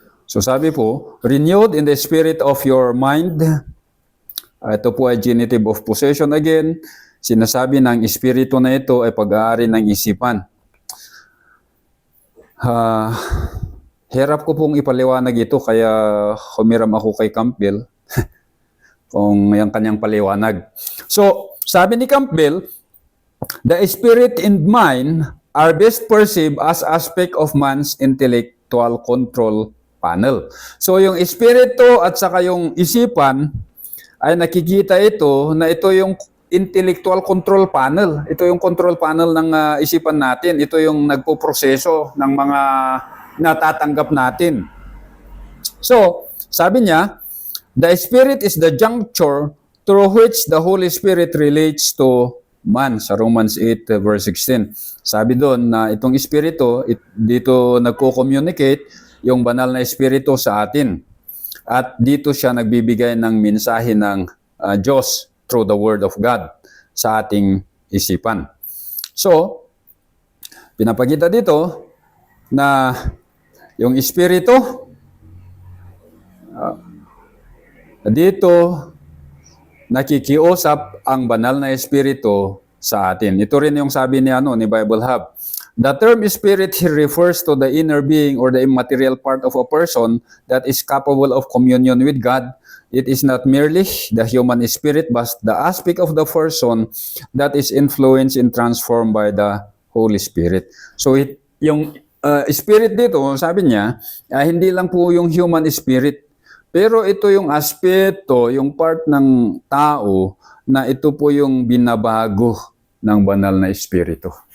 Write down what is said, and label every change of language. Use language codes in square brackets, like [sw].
[tl] So sabi po, [en] renewed in the spirit of your mind. [tl] Ito po ay genitive of possession again. Sinasabi ng espiritu na ito ay pag-aari ng isipan. Hirap ko pong ipaliwanag ito kaya humiram ako kay Campbell kung yung kanyang paliwanag. So, sabi ni Campbell, [en] the spirit and mind are best perceived as aspect of man's intellectual control panel. [tl] So, yung espiritu at saka yung isipan ay nakikita ito na ito yung intellectual control panel. Ito yung control panel ng isipan natin. Ito yung nagpo-proseso ng mga natatanggap natin. So, sabi niya, [en] the Spirit is the juncture through which the Holy Spirit relates to man. [tl] Sa Romans 8 verse 16. Sabi doon na itong Espiritu, dito nagko-communicate yung banal na Espiritu sa atin. At dito siya nagbibigay ng mensahe ng Diyos [en] through the Word of God [tl] sa ating isipan. So, pinapakita dito na yung Espiritu, dito nakikiusap ang banal na Espiritu sa atin. Ito rin yung sabi ni Bible Hub. [en] The term spirit here refers to the inner being or the immaterial part of a person that is capable of communion with God. It is not merely the human spirit, but the aspect of the person that is influenced and transformed by the Holy Spirit. [tl] So yung spirit dito, sabi niya, hindi lang po yung human spirit. Pero ito yung aspeto, yung part ng tao na ito po yung binabago ng banal na espiritu.